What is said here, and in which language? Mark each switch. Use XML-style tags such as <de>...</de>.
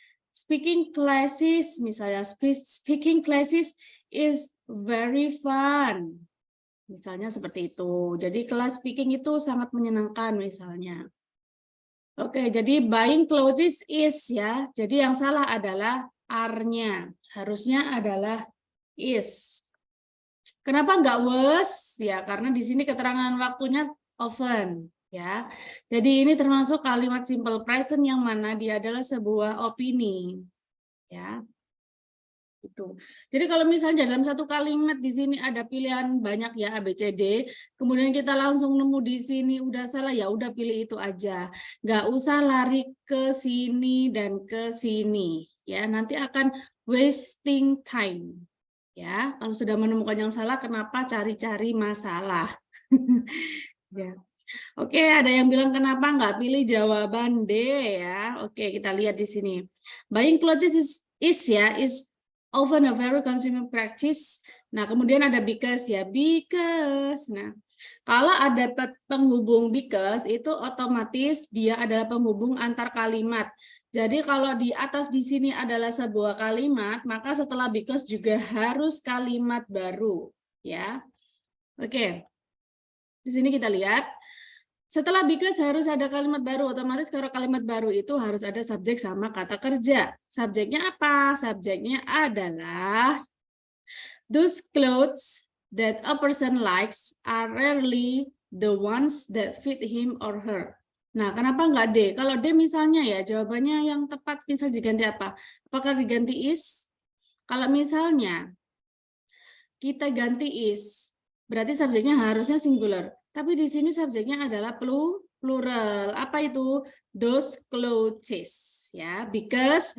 <en>Speaking classes misalnya, speaking classes is very fun.</en> <id>Misalnya seperti itu. Jadi kelas speaking itu sangat menyenangkan misalnya. Oke, jadi</id> <en>buying clothes is</en> <id>ya. Jadi yang salah adalah are-nya. Harusnya adalah is. Kenapa nggak was? Ya, karena di sini keterangan waktunya often. Ya, jadi ini termasuk kalimat simple present yang mana dia adalah sebuah opini. Ya, itu. Jadi kalau misalnya dalam satu kalimat di sini ada pilihan banyak ya A, B, C, D, kemudian kita langsung nemu di sini udah salah ya udah pilih itu aja. Nggak usah lari ke sini dan ke sini. Ya, nanti akan wasting time. Ya, kalau sudah menemukan yang salah, kenapa cari-cari masalah? Ya. Oke, ada yang bilang kenapa nggak pilih jawaban D ya? Oke, kita lihat di sini.</id> <en>Buying clothes is often a very consuming practice.</en> <id>Nah, kemudian ada because ya, because. Nah, kalau ada penghubung because itu otomatis dia adalah penghubung antar kalimat. Jadi kalau di atas di sini adalah sebuah kalimat, maka setelah because juga harus kalimat baru, ya. Oke. Di sini kita lihat setelah because harus ada kalimat baru, otomatis kalau kalimat baru itu harus ada subjek sama kata kerja. Subjeknya apa? Subjeknya adalah</id> <en>those clothes that a person likes are rarely the ones that fit him or her.</en> <id>Nah, kenapa nggak D? Kalau D misalnya ya, jawabannya yang tepat bisa diganti apa? Apakah diganti is? Kalau misalnya kita ganti is, berarti subjeknya harusnya singular. Tapi di sini subjeknya adalah plural. Apa itu?</id> <en>Those clothes.</en> <id>Ya, because.</id>